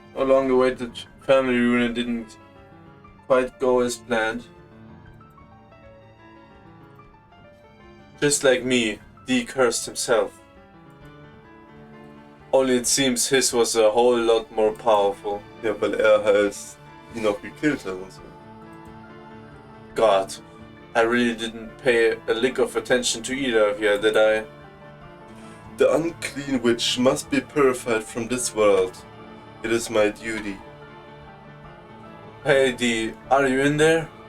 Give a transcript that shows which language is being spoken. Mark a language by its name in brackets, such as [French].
[English] Along the way, the family reunion didn't quite go as planned. Just like me, Dee cursed himself. Only it seems his was a whole lot more powerful. [German] Ja, weil halt ihn auch gekillt hat und so. [English] God, I really didn't pay a lick of attention to either of you, did I? The unclean witch must be purified from this world. It is my duty. Hey Dee, are you in there?